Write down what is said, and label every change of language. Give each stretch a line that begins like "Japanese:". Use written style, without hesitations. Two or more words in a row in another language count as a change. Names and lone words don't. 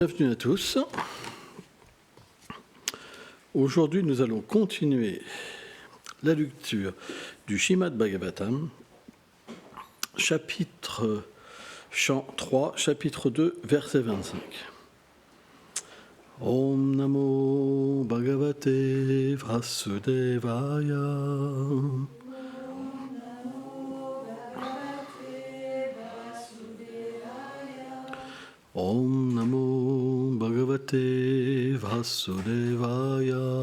French: Bienvenue à tous. Aujourd'hui, nous allons continuer la lecture du Srimad Bhagavatam, chapitre chant 3, chapitre 2, verset 25.
Sanskrit: Om Namo Bhagavate Vasudevaya. Om Namo Bhagavate Vasudevaya.